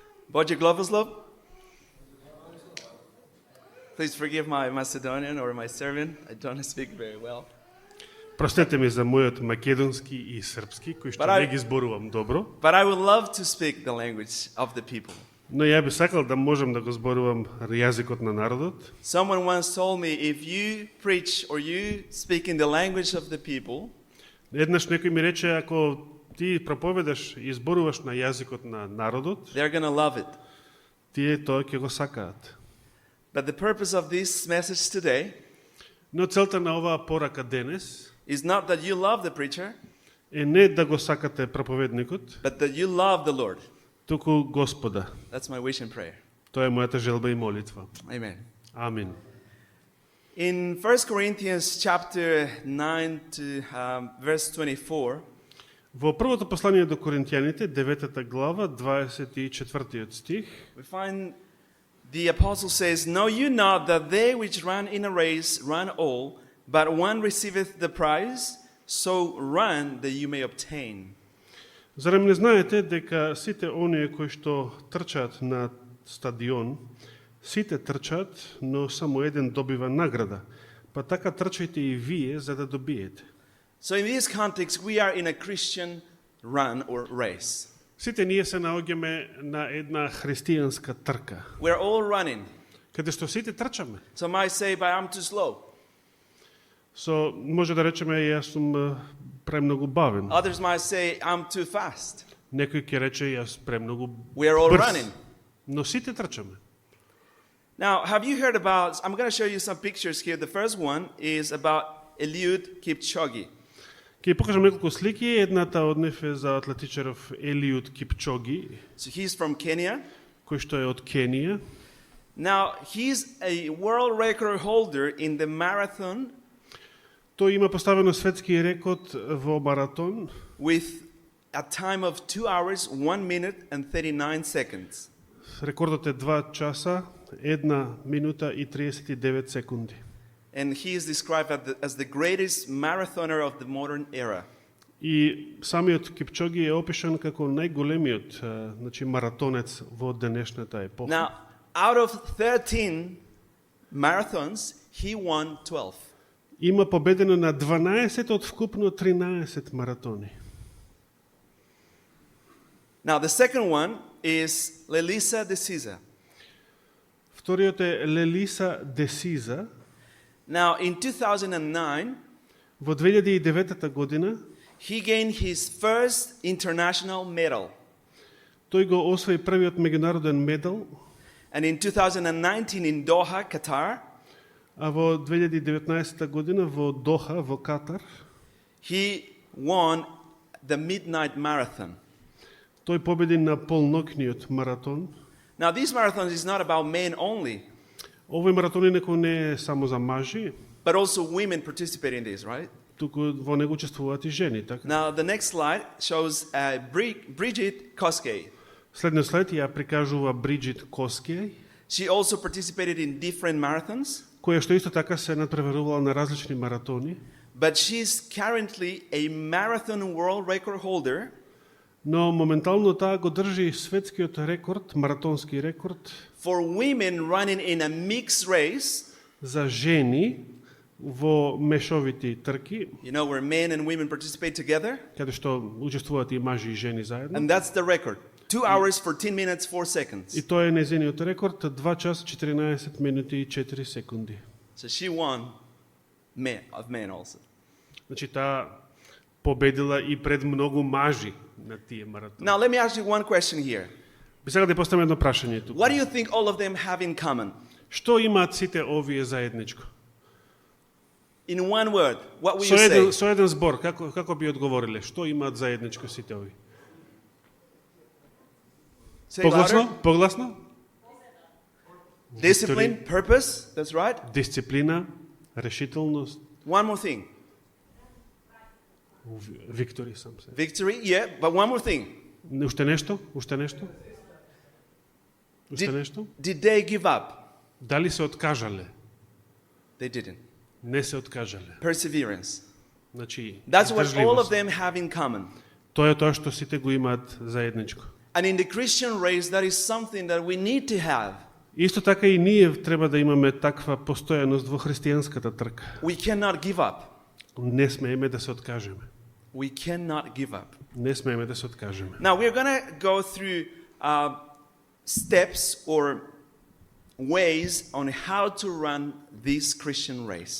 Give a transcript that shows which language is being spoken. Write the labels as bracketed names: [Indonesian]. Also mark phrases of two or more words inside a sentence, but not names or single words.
[Macedonian] Bogoglovoslov? [English] Please forgive my Macedonian or my Serbian. I don't speak very well. [Macedonian] Простете ми за мојот македонски и српски, кој што не ги зборувам добро. [English] But I would love to speak the language of the people. [Macedonian] Но ја би сакал да можам да го зборувам јазикот на народот. [English] Someone once told me, if you preach or you speak in the language of the people, [Macedonian] Еднаш некој ми рече, ако ти проповедаш и зборуваш на јазикот на народот, [English] they're going to love it. [Macedonian] тие тоа ќе го сакаат. [English] But the purpose of this message today [Macedonian] Но целта на оваа порака денес [English] is not that you love the preacher, [Macedonian] е не да го сакате проповедникот, [English] but that you love the Lord. [Macedonian] туку Господа. [English] That's my wish and prayer. [Macedonian] Тоа е мојата желба и молитва. [English] Amen. [Macedonian] Амин. [English] In 1 Corinthians chapter 9 to verse 24, [Macedonian] Во првото послание до Коринтијаните, 9 глава, 24 стих, [English] we find the apostle says, Know you not that they which run in a race run all, but one receiveth the prize, so run that you may obtain. [Macedonian] Зарем не знаете дека сите оние кои што трчаат на стадион, сите трчаат, но само еден добива награда. Па така трчајте и вие за да добиете. [English] So in this context, we are in a Christian run or race. [Macedonian] Сите ние се наоѓаме на една христијанска трка, [English] We're all running. [Macedonian] каде што сите трчаме. [English] Some might say, but I'm too slow. [Macedonian] Со може да речеме јас сум премногу бавен. [English] Others might say, I'm too fast. [Macedonian] Некој ќе рече јас премногу [English] We're all [Macedonian] брз. [English] running. [Macedonian] Но сите трчаме. [English] Now, have you heard about, I'm going to show you some pictures here. The first one is about Eliud Kipchoge. [Macedonian] Ќе покажам неколку слики, едната од нив е за атлетичаров Елиуд Кипчоги, [English] So he's from Kenya. [Macedonian] кој што е од Кенија. [English] Now, he's a world record holder in the marathon [Macedonian] Тој има поставено светски рекорд во маратон [English] with a time of 2 hours, 1 minute and 39 seconds. [Macedonian] Рекордот е 2 часа, 1 минута и 39 секунди. [English] And he is described as the greatest marathoner of the modern era. [Macedonian] И самиот Кипчоги е опишан како најголемиот значи маратонец во денешната епоха. [English] Now, out of 13 marathons, he won 12. [Macedonian] Има победено на 12 од вкупно 13 маратони. [English] Now, the second one is Lelisa de Souza. [Macedonian] Вториот е Лелиса Десиза. [English] Now, in 2009, [Macedonian] Во 2009 година [English] he gained his first international medal. [Macedonian] тој го освои првиот меѓународен медал, [English] And in 2019 in Doha, Qatar, [Macedonian] а во 2019 година во Доха, во Катар, [English] he won the Midnight Marathon. [Macedonian] тој победи на полнокниот маратон. [English] Now, this marathon is not about men only, [Macedonian] Овој маратон некој не е само за мажи, [English] but also women participate in this, right? [Macedonian] туку во него учествуваат и жени, така? [English] Now, the next slide shows Bridget Koskei. [Macedonian] Следниот слайд ја прикажува Бриджит Коскеј, [English] She also participated in different marathons, [Macedonian] која што исто така се надпреварувала на различни маратони, [English] but she's currently a marathon world record holder [Macedonian] но моментално таа го држи светскиот рекорд, маратонски рекорд [English] for women running in a mixed race, [Macedonian] за жени во мешовити трки, [English] you know, where men and women participate together. [Macedonian] каде што учествуваат и мажи и жени заедно. [English] And that's the record. 2 hours, 14 minutes, 4 seconds. [Macedonian] И тоа е незиниот рекорд, 2 часа 14 минути и 4 секунди. [English] So she won of men also. [Macedonian] Значи таа победила и пред многу мажи на тие маратони. [English] Now, let me ask you one question here. [Macedonian] Би сега да поставам едно прашање тука. [English] What do you think all of them have in common? [Macedonian] Што имаат сите овие заедничко? [English] In one word, what will you say? [Macedonian] Со еден збор, како би одговориле? Што имаат заедничко сите овие? [English] Say louder. [Macedonian] Погласно? [English] Discipline, purpose, that's right. [Macedonian] Дисциплина, решителност, [English] One more thing. [Macedonian] виктори сам се. [English] Victory, yeah, but one more thing. [Macedonian] Уште нешто? Уште нешто? Уште нешто? [English] Did they give up? [Macedonian] Дали се откажале? [English] They didn't. [Macedonian] Не се откажале. [English] Perseverance. [Macedonian] Значи, [English] That's what all of [Macedonian] издржливост. [English] them have in common. [Macedonian] Тоа е тоа што сите го имаат заедничко. [English] And in the Christian race, that is something that we need to have. [Macedonian] Исто така и ние треба да имаме таква постојаност во христијанската трка. [English] We cannot give up. [Macedonian] Не смееме да се откажеме. [English] We cannot give up. [Macedonian] Не смееме да се откажеме. [English] Now, we're going to go through steps or ways on how to run this Christian race.